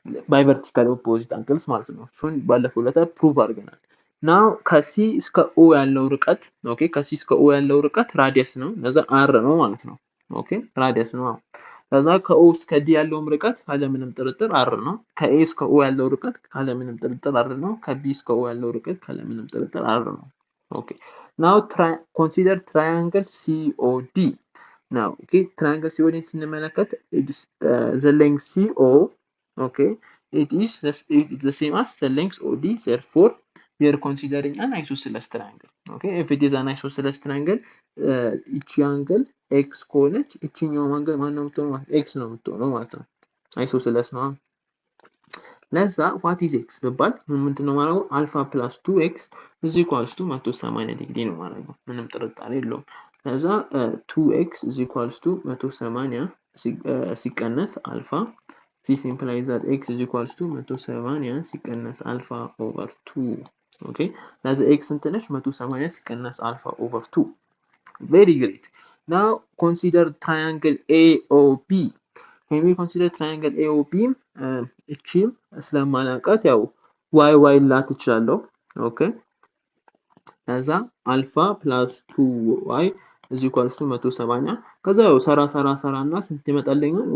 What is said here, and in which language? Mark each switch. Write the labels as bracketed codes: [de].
[en] ባይ ቨርቲካል ኦፖዚት አንግልስ [am] ማለት ነው። እሱን ባለፈው ለታ ፕሩቭ አድርገናል። ናው ከሲ እስከ O ያለው ርቀት፣ ኦኬ ከሲ እስከ O ያለው ርቀት ራዲየስ ነው። ለዛ R ነው ማለት ነው። ኦኬ ራዲየስ ነው። ከዛ ከO እስከ D ያለውም ርቀት ካለምንም ጥርጥር R ነው። ከA እስከ O ያለው ርቀት ካለምንም ጥርጥር R ነው። ከB እስከ O ያለው ርቀት ካለምንም ጥርጥር R ነው። ኦኬ [en] ናው consider triangle COD. Now, okay, triangle COD [am] ስንመለከት [en] the length CO, okay, it is the same as the length OD. Therefore, we are considering an isosceles triangle. Okay, if it is an isosceles triangle, each angle x [am] ከሆነች እቺኛው አንግል ማን ነው የምትሆነው? x ነው የምትሆነው ማለት ነው። isosceles ነው። ለዛ [en] what is x [am] ቢባል ምንድነው ማለት ነው? [en] alpha plus 2x is equals to 180 [am] ዲግሪ ነው ማለት ነው። ምንም ጥርጣሬ የለውም። [en] ለዛ 2x is equals to 180 [am] ሲቀነስ አልፋ [en] this implies that x is equals to 180 ሲቀነስ አልፋ over 2. [am] okay ለዛ x እንትነሽ 180 ሲቀነስ አልፋ over 2. [en] very great. now consider triangle AOB. when we consider triangle AOB, [am] እቺም ስለማናውቃት ያው y ላት ይችላልው። ኦኬ ለዛ አልፋ plus 2y is equals to 180 ከዛ ያው ሰራና ስንት ይመጣልኛል?